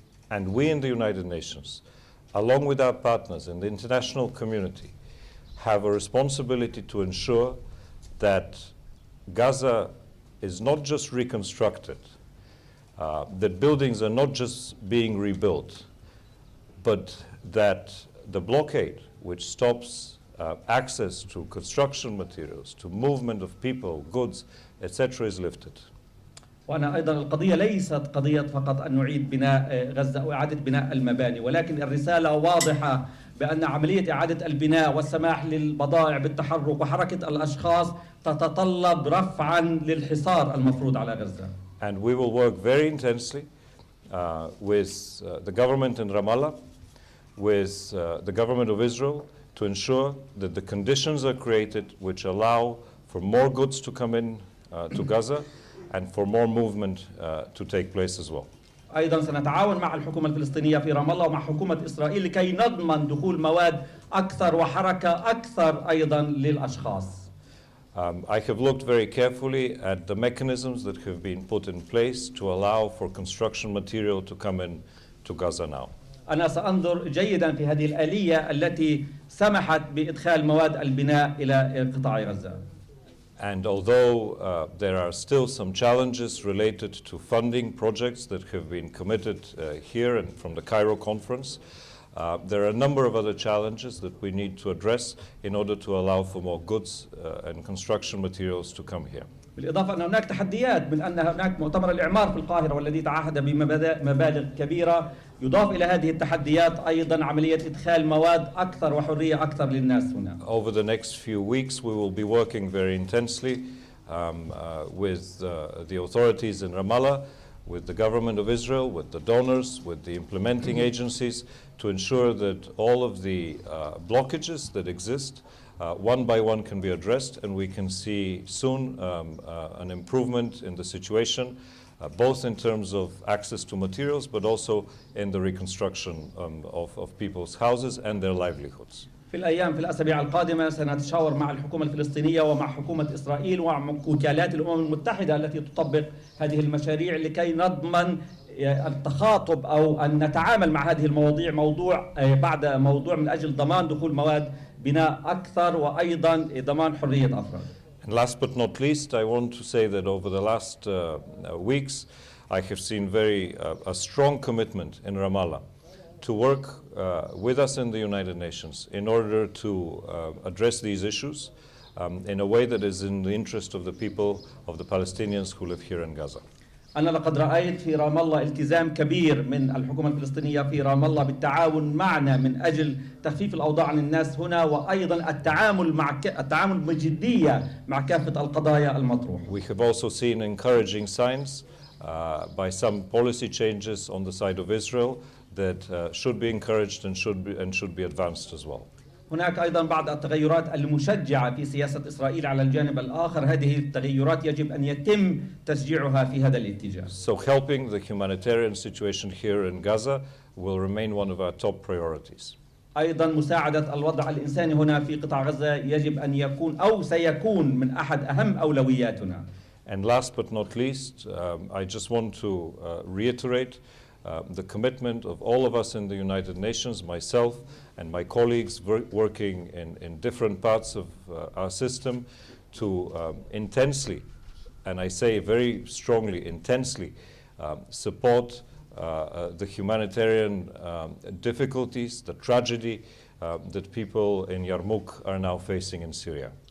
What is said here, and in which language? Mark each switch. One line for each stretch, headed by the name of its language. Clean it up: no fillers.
English: And we in the United Nations, along with our partners in the international community, have a responsibility to ensure that Gaza is not just reconstructed, that buildings are not just being rebuilt, but that the blockade, which stops access to construction materials, to movement of people, goods, etc., is lifted.
Arabic: وأنا أيضا القضية ليست قضية فقط أن نعيد بناء غزة أو إعادة بناء المباني، ولكن الرسالة واضحة بأن عملية إعادة البناء والسماح للبضائع بالتحرك وحركة الأشخاص تتطلب رفعا للحصار المفروض على غزة.
English: And we will work very intensely with the government in Ramallah, with the government of Israel, to ensure that the conditions are created which allow for more goods to come in to Gaza and for more movement to take place as well.
Arabic: أيضا سنتعاون مع الحكومة الفلسطينية في رام الله ومع حكومة إسرائيل لكي نضمن دخول مواد أكثر وحركة أكثر أيضا للأشخاص.
English: I have looked very carefully at the mechanisms that have been put in place to allow for construction material to come in to Gaza now.
Arabic: أنا سأنظر جيدا في هذه الآلية التي سمحت بإدخال مواد البناء إلى قطاع غزة.
English: And although there are still some challenges related to funding projects that have been committed here and from the Cairo conference, there are a number of other challenges that we need to address in order to allow for more goods and construction materials to come here.
Arabic: بالإضافة أن هناك تحديات من أن هناك مؤتمر الإعمار في القاهرة والذي تعهد بمبالغ كبيرة. يضاف إلى هذه التحديات أيضا عملية إدخال مواد أكثر وحرية أكثر للناس هنا.
English: Over the next few weeks we will be working very intensely with the authorities in Ramallah, with the government of Israel, with the donors, with the implementing agencies, to ensure that all of the blockages that exist one by one can be addressed, and we can see soon an improvement in the situation, both in terms of access to materials, but also in the reconstruction of people's houses and their livelihoods.
Arabic: في الأسابيع القادمة سنتشاور مع الحكومة الفلسطينية ومع حكومة إسرائيل ومع وكالات الأمم المتحدة التي تطبق هذه المشاريع لكي نضمن التخاطب أو أن نتعامل مع هذه المواضيع موضوع بعد موضوع من أجل ضمان دخول مواد بناء أكثر وأيضا ضمان حرية أفراد.
English: And last but not least, I want to say that over the last weeks, I have seen a strong commitment in Ramallah to work with us in the United Nations in order to address these issues in a way that is in the interest of the people, of the Palestinians who live here in Gaza.
Arabic: أنا لقد رأيت في رام الله التزام كبير من الحكومة الفلسطينية في رام الله بالتعاون معنا من أجل تخفيف الأوضاع عن الناس هنا وأيضا التعامل بجدية مع كافة القضايا المطروحة.
English: We have also seen encouraging signs by some policy changes on the side of Israel that should be encouraged and should be advanced as well.
Arabic: هناك أيضا بعض التغيرات المشجعة في سياسة إسرائيل على الجانب الآخر. هذه التغيرات يجب أن يتم تشجيعها في هذا الاتجاه.
English: So helping the humanitarian situation here in Gaza will remain one of our top priorities.
Arabic: أيضا مساعدة الوضع الإنساني هنا في قطاع غزة يجب أن يكون أو سيكون من أحد أهم أولوياتنا.
English: And last but not least, I just want to reiterate the commitment of all of us in the United Nations, myself and my colleagues working in different parts of our system to intensely, and I say very strongly, intensely, support the humanitarian difficulties, the tragedy that people in Yarmouk are now facing in Syria.